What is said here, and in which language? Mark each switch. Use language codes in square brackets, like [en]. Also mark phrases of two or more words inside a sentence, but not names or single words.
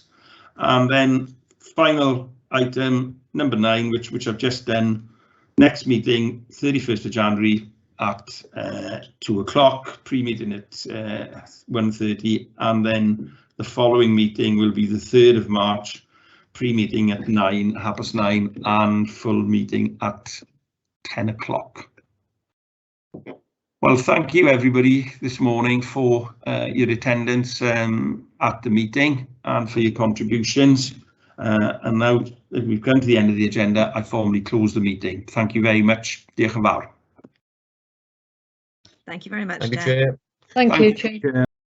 [en] And then final item number 9, which I've just done, Next meeting, 31st of January at 2 o'clock, pre-meeting at 1:30, and then the following meeting will be the 3rd of March, pre-meeting at 9:30, and full meeting at 10 o'clock. Well, thank you everybody this morning for your attendance at the meeting and for your contributions. And now that we've come to the end of the agenda, I formally close the meeting. Thank you very much. [cy] Diolch yn fawr. [en] Thank you very much, Thank you, Chair. Chair. Thank you, Chair.